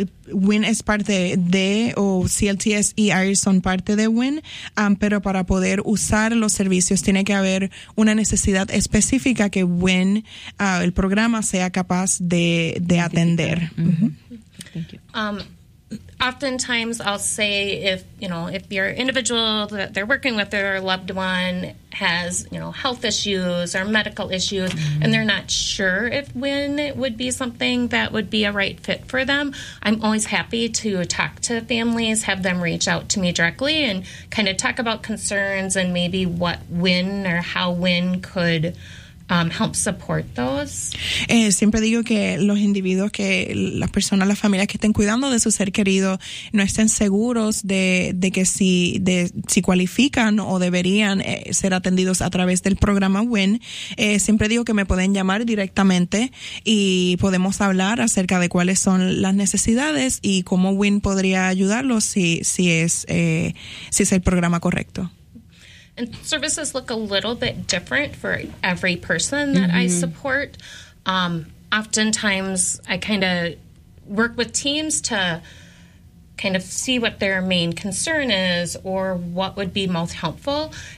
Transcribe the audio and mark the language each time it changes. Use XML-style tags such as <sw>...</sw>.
<es>WIN es parte de, o CLTS y IRIS son parte de WIN, pero para poder usar los servicios tiene que haber una necesidad específica que WIN, el programa, sea capaz de atender.</es> <en>Mm-hmm. Thank you. oftentimes I'll say if, you know, if your individual that they're working with, their loved one has, you know, health issues or medical issues, mm-hmm. and they're not sure if when it would be something that would be a right fit for them, I'm always happy to talk to families, have them reach out to me directly and kind of talk about concerns and maybe what when or how when could help support those.</en> <es>Siempre digo que los individuos que las personas, las familias que estén cuidando de su ser querido no estén seguros de que si cualifican o deberían ser atendidos a través del programa WIN. Siempre digo que me pueden llamar directamente y podemos hablar acerca de cuáles son las necesidades y cómo WIN podría ayudarlos si es el programa correcto.</es> <en>And services look a little bit different for every person that mm-hmm. I support. Oftentimes, I kind of work with teams to kind of see what their main concern is or what would be most helpful.</en>